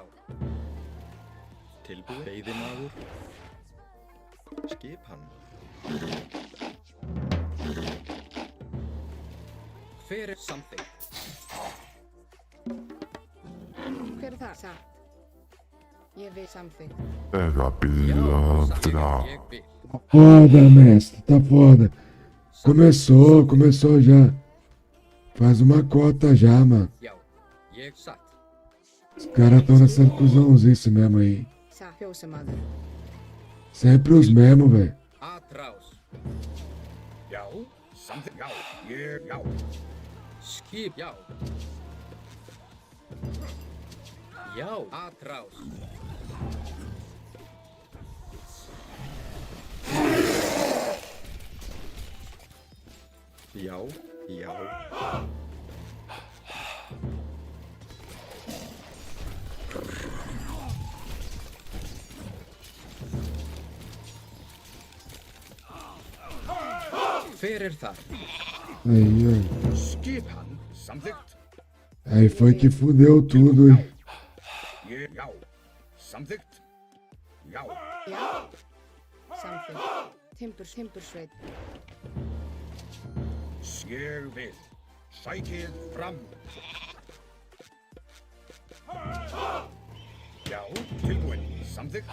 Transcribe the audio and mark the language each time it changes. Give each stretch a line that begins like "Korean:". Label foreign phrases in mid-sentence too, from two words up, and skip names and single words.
Icelandic: Tilbúin. Veiðimaður. Skipan. Hver er samþykkt? Hver er það? Satt. Ég vil samþykkt.
Portuguese: Pega
Icelandic: Já. Satt. Ég vil.
Portuguese: Tá foda, mestre, tá foda. Começou já. Faz uma cota já, mano.
Icelandic: Já. Ég satt.
Portuguese: Os caras tão nessa cuzãozice mesmo aí.
Icelandic: Satt. Fjósamaður.
Portuguese: Sempre os mesmos, velho.
Icelandic: Atrás. Já, samþykkt. Já, já. Skip. Já. Já. Atrás. Já, já. Hver er það?
Portuguese: Aí,
Icelandic: Skipan. Samþykkt.
Portuguese: aí foi que fudeu tudo, hein?
Icelandic: Já. Samþykkt. Já. Já. Samþykkt. Timbursveit. Ég vil. Sækið fram. Já, tilbúin. Samþykkt.